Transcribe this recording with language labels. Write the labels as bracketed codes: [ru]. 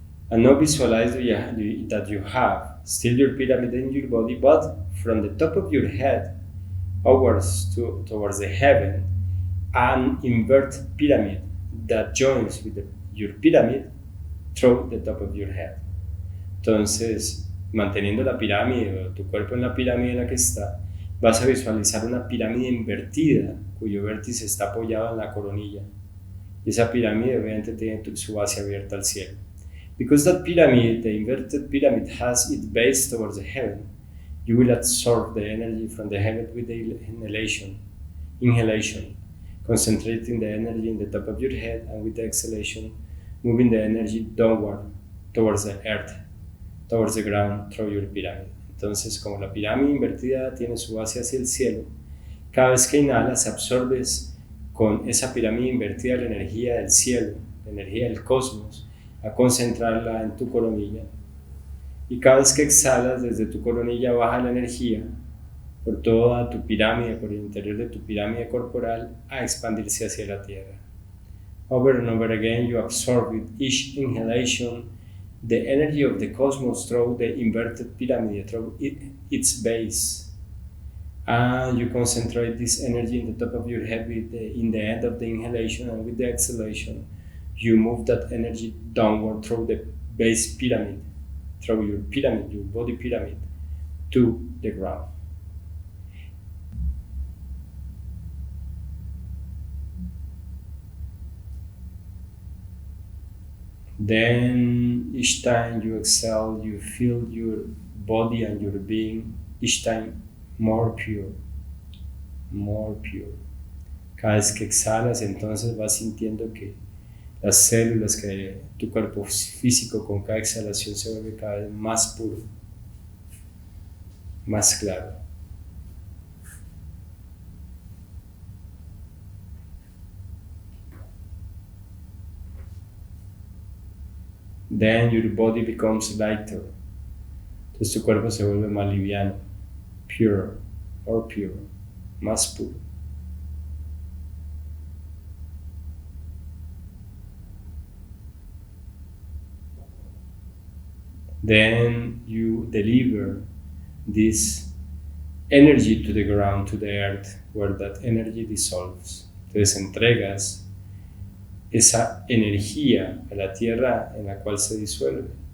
[en] And now visualize that you have still your pyramid in your body, but from the top of your head upwards towards the heaven, an inverted pyramid that joins with your pyramid through the top of your head. [es] Entonces, manteniendo la pirámide o tu cuerpo en la pirámide en la que está, vas a visualizar una pirámide invertida cuyo vértice está apoyado en la coronilla. Y esa pirámide obviamente tiene su base abierta al cielo. [en] Because that pyramid, the inverted pyramid, has its base towards the heaven, you will absorb the energy from the heaven with the inhalation, concentrating the energy in the top of your head, and with the exhalation, moving the energy downward towards the earth, towards the ground, through your pyramid. [es] Entonces, como la pirámide invertida tiene su base hacia el cielo, cada vez que inhalas absorbes con esa pirámide invertida la energía del cielo, la energía del cosmos, a concentrarla en tu coronilla. Y cada vez que exhalas desde tu coronilla baja la energía por toda tu pirámide, por el interior de tu pirámide corporal, a expandirse hacia la tierra. [en] Over and over again, you absorb with each inhalation the energy of the cosmos through the inverted pyramid, through its base. And you concentrate this energy in the top of your head in the end of the inhalation, and with the exhalation, you move that energy downward through the base pyramid, throw your pyramid, your body pyramid, to the ground. Then each time you exhale, you feel your body and your being each time more pure, more pure. [es] Cada vez que exhalas, entonces vas sintiendo que las células, que tu cuerpo físico con cada exhalación se vuelve cada vez más puro, más claro. [en] Then your body becomes lighter. [es] Entonces tu cuerpo se vuelve más liviano, [en] pure, more pure, [es] más puro. [en] Then you deliver this energy to the ground, to the earth, where that energy dissolves. [es] Entonces entregas esa energía a la tierra en la cual se disuelve.